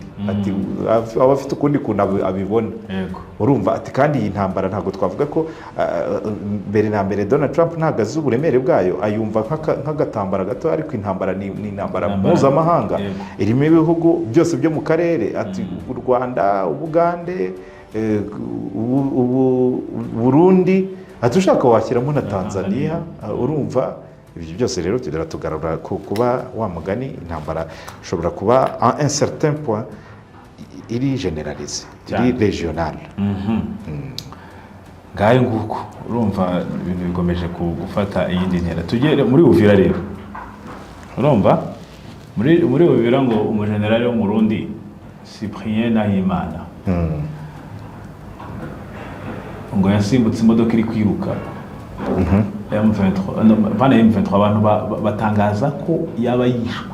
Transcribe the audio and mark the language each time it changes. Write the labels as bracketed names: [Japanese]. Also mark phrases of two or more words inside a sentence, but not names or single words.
[Kinyarwanda] Ati aba afite ukundi kuntu abibona. Urumva ati kandi iyi ntambara ntabwo twavuga ko mbere na mbere Donald Trump ntabwo azi uburemere bwayo, ayumva nk'agatambara gato, ariko intambara ni intambara mpuzamahanga irimo ibihugu byose byo mu karere. Ati u Rwanda, Ubugande, Burundi, ati ushaka washyiramo na Tanzania. Urumva ibyo byose rero tugarura kuba wa mugani intambara ushobora kuba [French] à un certain point [Kinyarwanda] iri généralisée, iri régionale. Ngaye nguko urumva ibintu bikomeje gufata iyindi ntera. Tugere muri Uvira rero, urumva muri Uvira ngo umujenerali wo mu Burundi Cyprien Nahimana ngo yasimbutse imodoka iri kwiruka M23 abantu batangaza ko yaba yishwe.